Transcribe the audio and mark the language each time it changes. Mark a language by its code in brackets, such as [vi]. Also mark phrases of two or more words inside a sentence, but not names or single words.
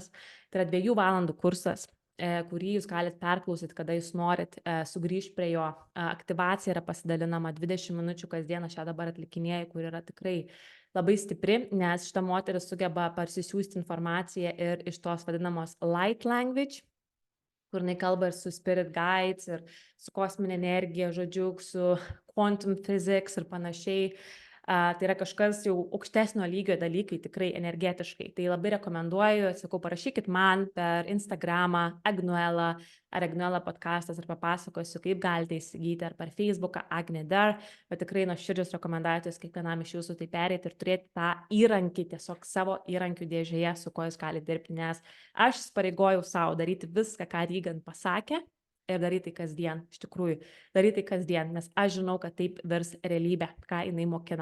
[lt] Tai yra 2 valandų kursas, kurį jūs galite perklausyti, kada jūs norit sugrįžti prie jo. Aktyvacija yra pasidalinama 20 minučių kasdien, aš ją dabar atlikinėju, kur yra tikrai labai stipri, nes šita moteris sugeba parsisiųsti informaciją ir iš tos vadinamos [en] light language, [lt] kur jinai kalba ir su [en] spirit guides, [lt] ir su kosminė energija, žodžiu, su [en] quantum physics [lt] ir panašiai. Tai yra kažkas jau aukštesnio lygio dalykai, tikrai energetiškai. Tai labai rekomenduoju, sakau, parašykit man per Instagramą Agnuela ar Agnuela podcastas ir papasakosiu, kaip galite įsigyti, ar per Facebooką Agne Dar, bet tikrai nuoširdžios rekomendacijos kiekvienam iš jūsų tai pereiti ir turėti tą įrankį, tiesiog savo įrankių dėžėje, su kuo jūs galite dirbti, nes aš įsipareigojau savo daryti viską, ką Rygan pasakė, ir daryti tai kasdien, iš tikrųjų, daryti tai kasdien, nes aš žinau, kad taip virs realybė, ką jinai mokina.